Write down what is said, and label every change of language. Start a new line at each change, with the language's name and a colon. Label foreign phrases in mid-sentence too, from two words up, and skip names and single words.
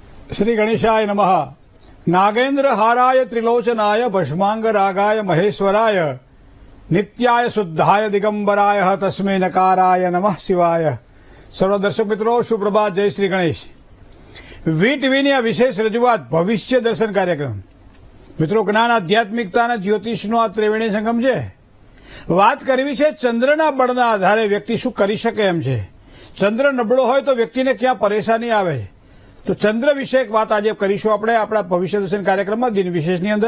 Sanskrit: श्री गणेशाय नमः। नागेन्द्र हाराय त्रिलोचनाय भस्मांग रागाय महेश्वराय नित्याय शुद्धाय दिगंबराय तस्मै नकाराय नमः शिवाय।
Hindi: सर्व दर्शक मित्रों सुप्रभात, जय श्री गणेश।
Gujarati: વીટીવીની આ વિશેષ રજૂઆત ભવિષ્ય દર્શન કાર્યક્રમ। મિત્રો, જ્ઞાન આધ્યાત્મિકતા અને જ્યોતિષનો આ ત્રિવેણી સંગમ છે। વાત કરવી છે ચંદ્રના બળના આધારે વ્યક્તિ શું કરી શકે એમ છે। ચંદ્ર નબળો હોય તો વ્યક્તિને ક્યાં પરેશાની આવે, તો ચંદ્ર વિષયક વાત આજે કરીશું આપણે આપણા ભવિષ્ય દર્શન કાર્યક્રમમાં દિન વિશેષની અંદર।